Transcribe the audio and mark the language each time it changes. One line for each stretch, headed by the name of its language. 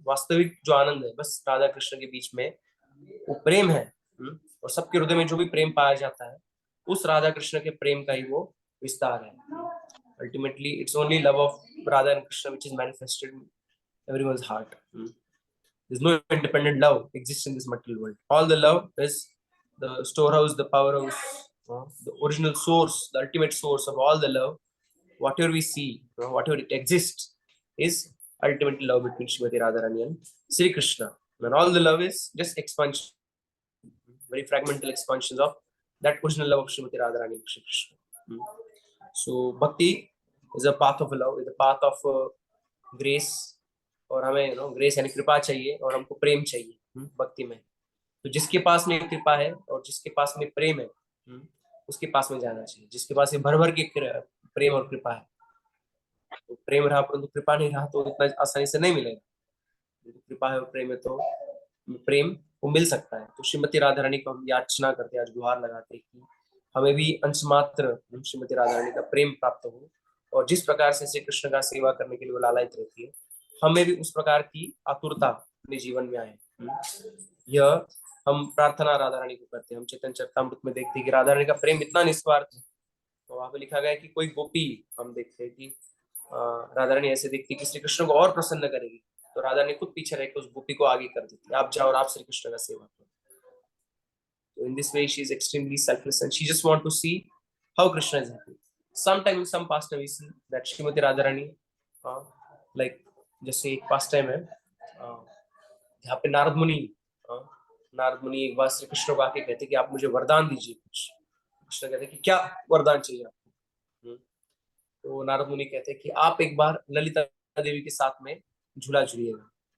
Hindi: वास्तविक जो आनंद है बस राधा कृष्ण के बीच में वो प्रेम है। और सबके हृदय में जो भी प्रेम पाया जाता है उस राधा कृष्ण के प्रेम का ही वो विस्तार है।
English: Ultimately it's only love of Radha and Krishna which is manifested in everyone's heart. There's no independent love exists in this material world. All the love is the storehouse, the powerhouse, the original source, the ultimate source of all the love. Whatever we see, whatever it exists, is ultimately love between Srimati Radharani and Sri Krishna. And all the love is just expansion, very fragmental expansions of that original love of Srimati Radharani and Sri Krishna. So bhakti is a path of love, is a path of grace.
Hindi: और हमें grace यानी कृपा चाहिए और हमको प्रेम चाहिए भक्ति में। तो जिसके पास में कृपा है और जिसके पास में प्रेम है, उसके पास में जाना चाहिए। जिसके पास में भर भर के प्रेम और कृपा है, तो प्रेम रहा परंतु कृपा नहीं रहा तो इतना आसानी से नहीं मिलेगा। कृपा है और प्रेम है तो प्रेम वो मिल सकता है। तो श्रीमती राधा रानी को हम याचना करते हैं, आज गुहार लगाते हैं कि हमें भी अंश मात्र श्रीमती राधा रानी का प्रेम प्राप्त हो। और जिस प्रकार से श्री कृष्ण का सेवा करने के लिए वो लालायित रहती है, हमें भी उस प्रकार की आतुरता अपने जीवन में आए। यह हम प्रार्थना राधा रानी को करते हैं। हम चैतन्य चरितामृत में देखते हैं कि राधा रानी का प्रेम इतना निस्वार्थ है। तो वहां पे लिखा गया है कि कोई गोपी, हम देखते हैं कि राधा रानी ऐसे देखती है कि श्री कृष्ण को और प्रसन्न करेगी, तो राधा रानी खुद पीछे रहकर उस गोपी को आगे कर देती है, आप जाओ और आप श्री कृष्ण का सेवा करो।
English: So in this way she is extremely selfless and she just want to see how Krishna is happy. Sometime in some past time we see that Srimati Radharani, like
Hindi: जैसे एक पास्ट टाइम है जहाँ पे नारद मुनि एक बार श्री कृष्ण को आके कहते कि आप मुझे वरदान दीजिए कुछ। कृष्ण कहते कि क्या वरदान चाहिए आपको? तो नारद मुनि कहते कि आप एक बार ललिता देवी के साथ में झूला झूलिएगा।